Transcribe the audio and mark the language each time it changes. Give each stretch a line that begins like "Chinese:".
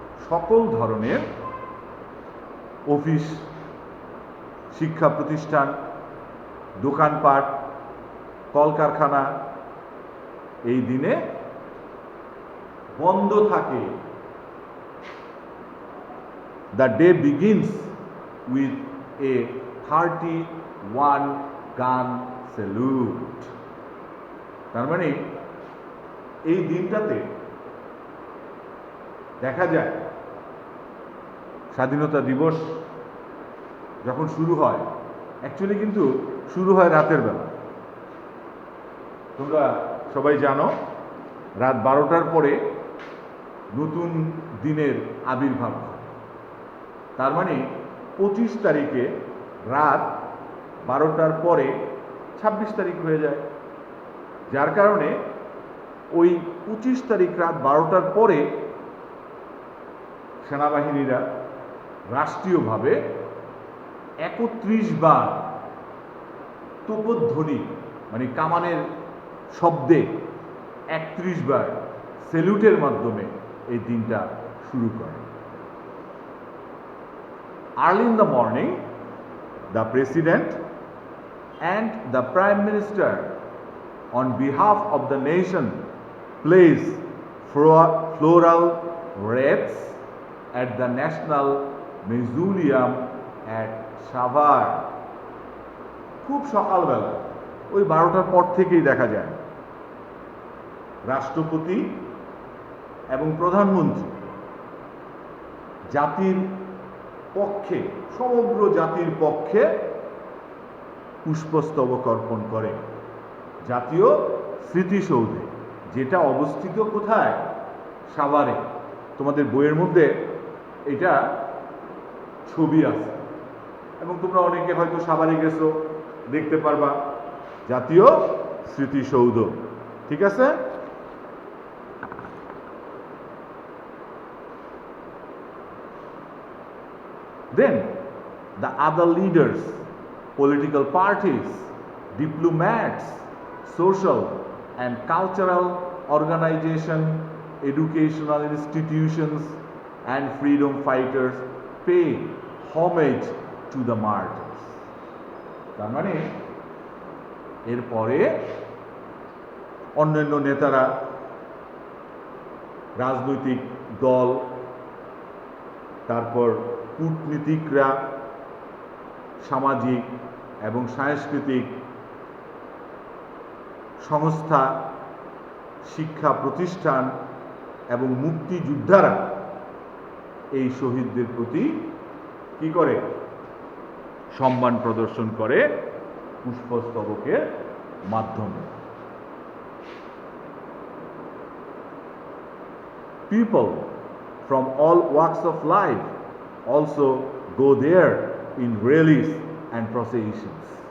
Bangla: সকল ধরনের অফিস, শিক্ষা প্রতিষ্ঠান, দোকানপাট, কলকারখানা এই দিনে বন্ধ থাকে।
English: The day begins with a 31 gun salute.
Bangla: তার মানে এই দিনটাতে দেখা যায় স্বাধীনতা দিবস যখন শুরু হয়, অ্যাকচুয়ালি কিন্তু শুরু হয় রাতের বেলা। তোমরা সবাই জানো রাত 12টার পরে নতুন দিনের আবির্ভাব হয়। তার মানে 25 তারিখে রাত 12টার পরে 26 তারিখ হয়ে যায়, যার কারণে ওই 25 তারিখ রাত 12টার পরে সেনাবাহিনীরা রাষ্ট্রীয়ভাবে 31 বার তোপধ্বনি মানে কামানের শব্দে 31 বার সেলুটের মাধ্যমে এই দিনটা শুরু করে।
English: Early in the morning, the President and the Prime Minister, on behalf of the nation, place floral wreaths at the National Mausoleum at Savar.
Bangla: খুব সকালবেলা ওই 12টার পর থেকেই দেখা যায় রাষ্ট্রপতি এবং প্রধানমন্ত্রী জাতির পক্ষে, সমগ্র জাতির পক্ষে পুষ্পস্তবক অর্পণ করে জাতীয় স্মৃতিসৌধে, যেটা অবস্থিত কোথায়? সাভারে। তোমাদের বইয়ের মধ্যে এটা ছবি আছে এবং তোমরা অনেকে হয়তো সাভারে গেছো, দেখতে পারবা জাতীয় স্মৃতিসৌধ। ঠিক আছে?
English: Then the other leaders, political parties, diplomats, social and cultural organization, educational institutions and freedom fighters pay homage to the martyrs.
Bangla: তার মানে এরপরে অন্যান্য নেতারা, রাজনৈতিক দল, তারপর কূটনীতিকরা, সামাজিক এবং সাংস্কৃতিক সংস্থা, শিক্ষা প্রতিষ্ঠান এবং মুক্তিযোদ্ধারা এই শহীদদের প্রতি কি করে? সম্মান প্রদর্শন করে পুষ্পস্তবকের মাধ্যমে।
English: People from all walks of life also go there in rallies and processions.